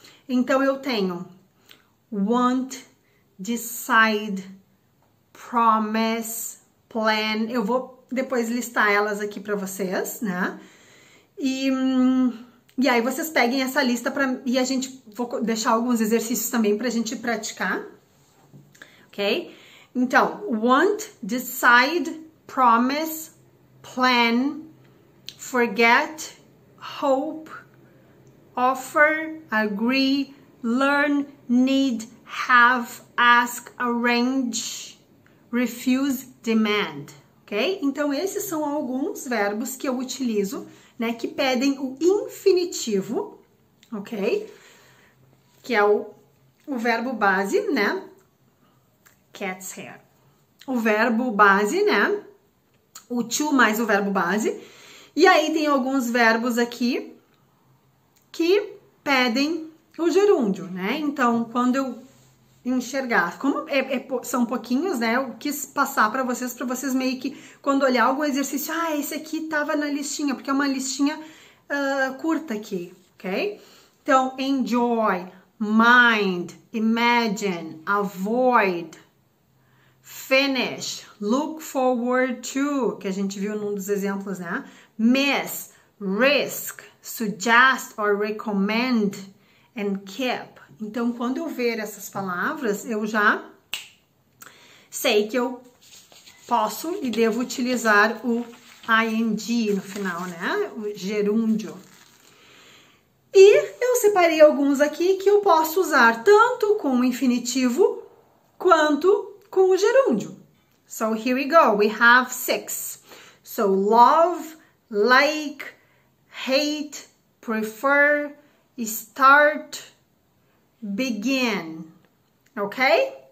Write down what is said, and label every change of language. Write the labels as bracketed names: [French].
[Portuguese] Então eu tenho want, decide, promise, plan. Eu vou depois listar elas aqui para vocês, né? E aí vocês peguem essa lista e vou deixar alguns exercícios também pra gente praticar, ok? Então, want, decide, promise, plan, forget, hope, offer, agree, learn, need, have, ask, arrange, refuse, demand, ok? Então, esses são alguns verbos que eu utilizo, né, que pedem o infinitivo, ok? Que é o verbo base, né? Cat's hair. O verbo base, né? O to mais o verbo base. E aí tem alguns verbos aqui que pedem o gerúndio, né? Então, quando eu enxergar, como são pouquinhos, né? Eu quis passar para vocês meio que, quando olhar algum exercício, esse aqui tava na listinha, porque é uma listinha curta aqui, ok? Então, enjoy, mind, imagine, avoid, finish, look forward to, que a gente viu num dos exemplos, né? [English] Miss, risk, suggest or recommend, and keep. [Portuguese] Então, quando eu ver essas palavras, eu já sei que eu posso e devo utilizar o ing no final, né? O gerúndio. E eu separei alguns aqui que eu posso usar tanto com o infinitivo quanto com o gerúndio. [English] So, here we go. We have 6. So, love, like, hate, prefer, start, begin, ok?